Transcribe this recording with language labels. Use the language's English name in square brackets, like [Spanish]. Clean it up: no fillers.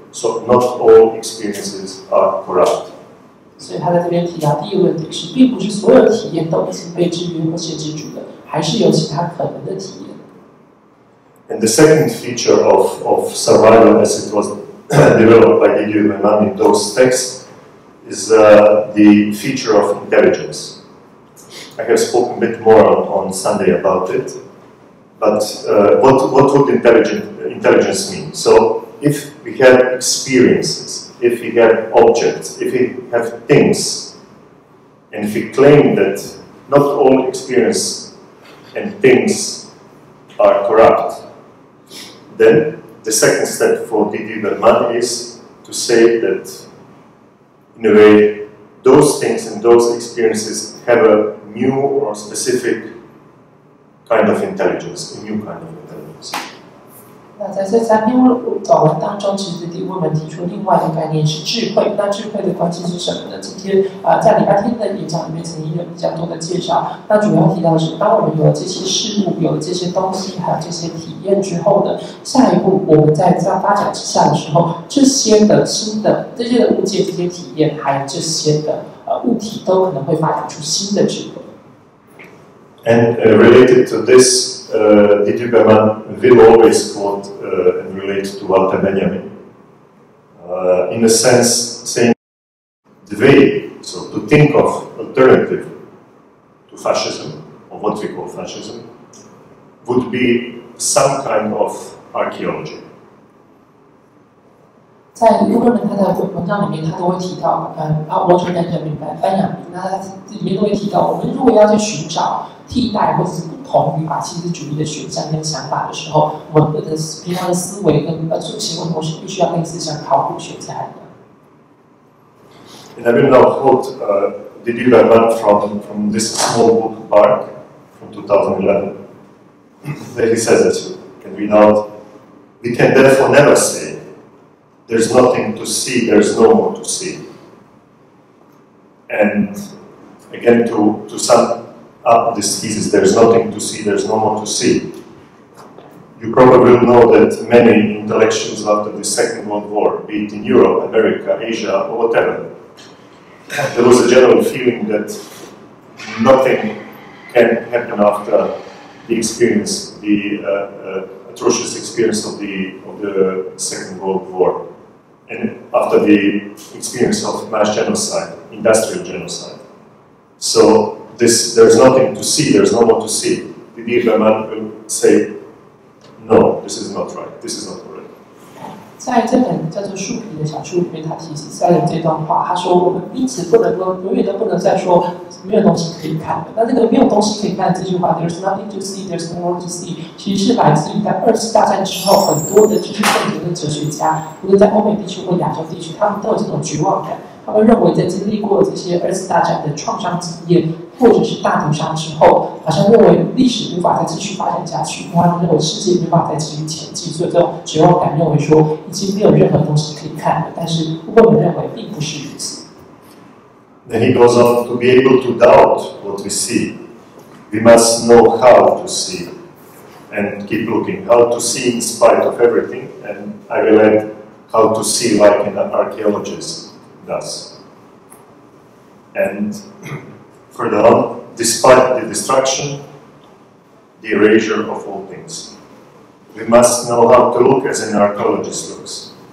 [English] So not all experiences are corrupt. [Chinese] 所以他在这边提到第一个问题是，并不是所有体验都已经被制约或限制住的，还是有其他可能的体验。 [English] And the second feature of survival, as it was developed by Didier Berman in those texts, is the feature of intelligence. I have spoken a bit more on Sunday about it, but what would intelligence mean? So if we have experiences, if we have objects, if we have things, and if we claim that not all experience and things are corrupt, then the second step for Didier Berman is to say that, in a way, those things and those experiences have a new or specific kind of intelligence, a new kind of intelligence. [Chinese] 那在这3篇短文当中，其实迪沃门提出另外一个概念是智慧。那智慧的关系是什么呢？今天在礼拜天的演讲里面曾经有比较多的介绍。那主要提到的是，当我们有了这些事物、有了这些东西，还有这些体验之后呢，下一步我们在这样发展之下的时候，这些的新的这些的物件、这些体验，还有这些的物体，都可能会发展出新的智慧。 [English] And related to this, Didier Berman will always quote and relate to Walter Benjamin, in a sense saying the way, so to think of alternative to fascism, or what we call fascism, would be some kind of archaeology. [Chinese] 在乌克兰他的文章里面，他都会提到，完全人民班雅明，那他里面都会提到，我们如果要去寻找替代或者是不同于法西斯主义的选项跟想法的时候，我们的平常的思维跟行为模式必须要类似像考古学家一样。 [English] And I will now quote Didier Berman from this small book, Bark, from 2011. There he says that you can read out, we can therefore never say, there's nothing to see, there's no more to see. And again, to sum up this thesis, there's nothing to see, there's no more to see. You probably will know that many intellectuals after the Second World War, be it in Europe, America, Asia, or whatever, there was a general feeling that nothing can happen after the experience, the atrocious experience of the Second World War. And after the experience of mass genocide, industrial genocide. So there's nothing to see, there's no more to see. Didier Berman will say, no, this is not right, this is not correct. [Chinese] 在这本叫做《树皮》的小书里面，他提出了这段话，他说：“我们因此不能够永远都不能再说没有东西可以看的。那这个没有东西可以看的这句话 ， [English] There's nothing to see, [Chinese] there's no more to see， 其实是来自于在2次大战之后，很多的知识分子跟哲学家，无论在欧美地区或亚洲地区，他们都有这种绝望感。他们认为，在经历过这些2次大战的创伤经验，或者是大屠杀之后，好像认为历史无法再继续发展下去，他们认为世界没办法再继续前进，所以这种绝望感认为说已经没有任何东西可以看了。但是我们认为并不是如此。” [English] Then he goes on to be able to doubt what we see. We must know how to see and keep looking, how to see in spite of everything, and I will add how to see like an archaeologist does. And further on, despite the destruction, the erasure of all things, we must know how to look as an archaeologist looks.